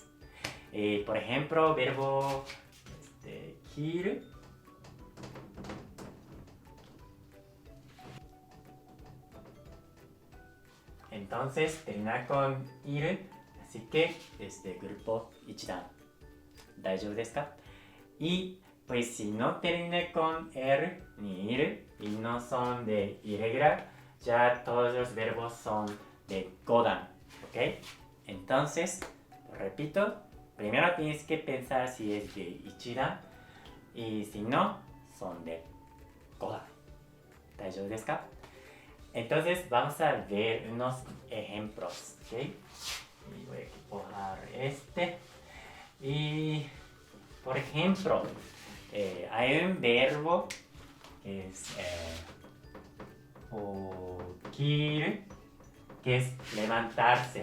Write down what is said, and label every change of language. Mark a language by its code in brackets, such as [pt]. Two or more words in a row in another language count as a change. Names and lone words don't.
[es] Por ejemplo, verbo kiru. Entonces termina con ir, así que grupo ichidan. [ja] ¿大丈夫ですか? [es] Y pues si no termina con er ni ir y no son de irregular, ya todos los verbos son de godan. ¿Ok? Entonces, repito, primero tienes que pensar si es de ichidan y si no, son de godan. [ja] ¿大丈夫ですか? [es] Entonces vamos a ver unos ejemplos. ¿Ok? Y voy a borrar este. Y por ejemplo, hay un verbo que es okir, que es levantarse.